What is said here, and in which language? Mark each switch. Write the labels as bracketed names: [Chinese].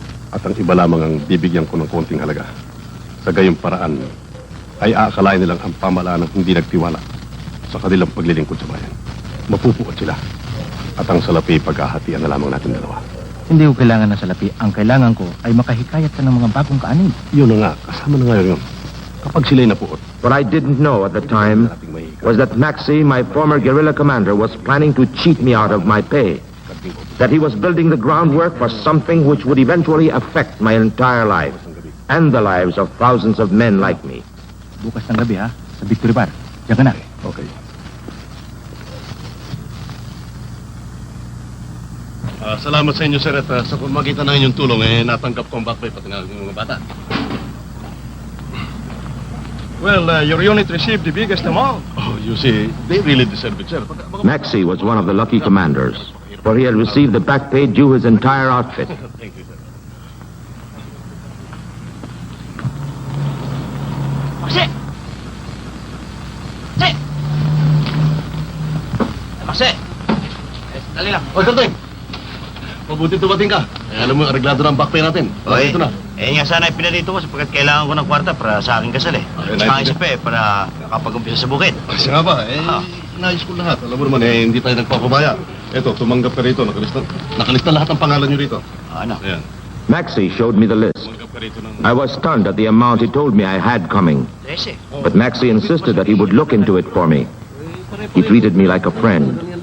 [Filipino] At ang iba lamang ang bibigyan ko ng konting halaga. Sa gayong paraan, ay aakalain nilang ang pamalaan ng hindi nagtiwala sa kanilang paglilingkod sa bayan. Mapupuot sila. At ang salapi paghahatian na lamang natin dalawa. Hindi ko kailangan ng salapi. Ang kailangan ko ay makahikayat ka ng mga bagong kaanin. Yun na nga, kasama na ngayon yun. Kapag sila'y napuot. [English] What I didn't know at the time was that Maxie, my former guerrilla commander, was planning to cheat me out of my pay. That he was building the groundwork for something which would eventually affect my entire life and the lives of thousands of men like me. [Filipino] Bukas ng gabi, ha? Sa Victory Bar. Diyan ka na. [English] Okay. [Filipino] Salamat sa inyo, sir. At sa pamagitan ng inyong tulong, natanggap ko ang backpay pati ng mga bata. [English] Well, your unit received the biggest amount. Oh, you see, they really deserve it, sir. Maxie was one of the lucky commanders, for he had received the back pay due his entire outfit. Thank you, sir. Maxie! [Filipino] Maxie! Dali lang. Oy, Karting! Mabuti tumating ka. Alam mo, areglado na ang backpay natin. Oy, Ito na. nga sana pinarito ko sapagkat kailangan ko ng kwarta para sa aking kasal eh. Tsaka isa pa para kapag-umpisa sa bukid. Kasi nga ba, nais ko lahat. Alam mo naman, hindi tayo nagpapabaya. Eto, tumanggap ka rito. Nakalista lahat ang pangalan nyo rito. Ano? Ayan. [English] Maxie showed me the list. [Filipino] Tumanggap ka rito ng... [English] I was stunned at the amount he told me I had coming. 13. But Maxie insisted that he would look into it for me. He treated me like a friend.